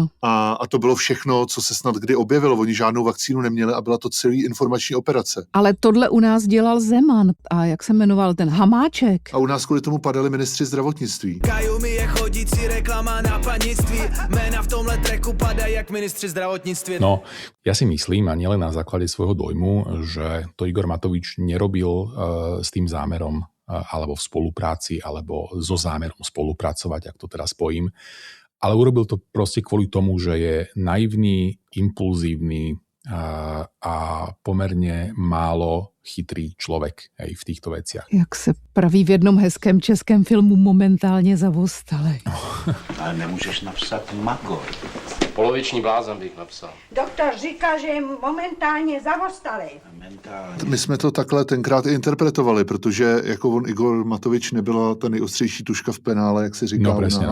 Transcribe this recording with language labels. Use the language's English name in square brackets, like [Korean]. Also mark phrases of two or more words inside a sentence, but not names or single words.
[Czech] A to bylo všechno, co se snad kdy objevilo. Oni žádnou vakcínu neměli a byla to celý informační operace. Ale tohle u nás dělal Zeman a jak se jmenoval ten Hamáček. A u nás kvůli tomu padali ministři zdravotnictví. Kajumi je chodící reklama na panictví. Jména v tomhle tracku padají jak ministři zdravotnictví. No, [Slovak] ja si myslím, a nielen na základe svojho dojmu, že to Igor Matovič nerobil s tým zámerom alebo v spolupráci, alebo so zámerom spolupracovať, ak to teraz spojím, ale urobil to proste kvôli tomu, že je naivný, impulzívny a pomerne málo chytrý človek aj v týchto veciach. [Czech] Jak se praví v jednom hezkém českém filmu, momentálně zavostalej. Ale nemůžeš napsat magor. Poloviční blázen bych napsal. Doktor říká, že je momentálně zavostalej. My jsme to takhle tenkrát i interpretovali, protože jako on Igor Matovič nebyla ta nejostřejší tuška v penále, jak se říká u nás.